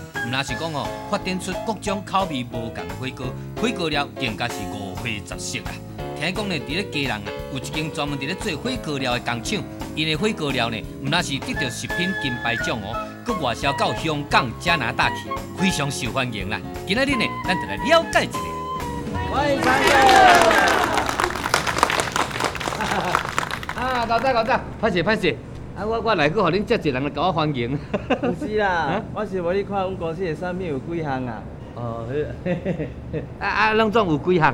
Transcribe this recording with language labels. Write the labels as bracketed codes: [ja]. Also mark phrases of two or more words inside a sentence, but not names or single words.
[nan] 唔那是讲哦，发展出各种口味无同的火锅，火锅料更加是五花十色啊。听讲呢，伫咧家人啊，有一间专门伫咧做火锅料的工厂，因的火锅料呢，唔那是得到食品金牌奖哦，佮外销到香港、加拿大去，非常受欢迎啦。今仔日呢，咱就来了解一下。欢迎常客。啊，老早，歹势。啊，我来去，互恁遮一人来甲我欢迎。不是啦，我是无你看阮公司的产品有几项啊？哦，拢总有几项？